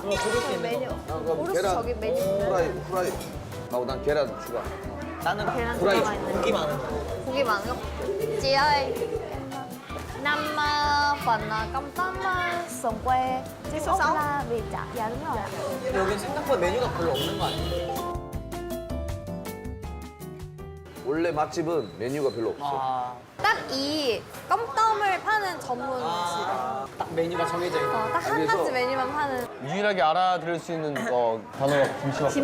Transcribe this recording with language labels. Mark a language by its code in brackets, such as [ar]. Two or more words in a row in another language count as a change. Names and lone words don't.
[ko] 저기 메뉴. 오로스 저기 메뉴 보면 후라이. 하고 난 계란 추가. 나는 계란 후라이 들어가 있는 고기 많은 거. 고기 많은 거. [vi] Chị ơi, năm phần cơm tấm sườn quê với ốc la bì chả. Dạ đúng rồi ạ. [ko] 여기 생각보다 메뉴가 별로 없는 거 아니에요? 원래 맛집은 메뉴가 별로 없어. 아, 딱 이 껌땀을 파는 전문집. 딱 메뉴가 정해져 있는. 딱 한 여기서- 가지 메뉴만 파는 유일하게 알아들을 수 있는 단어가 김치밖에 없다.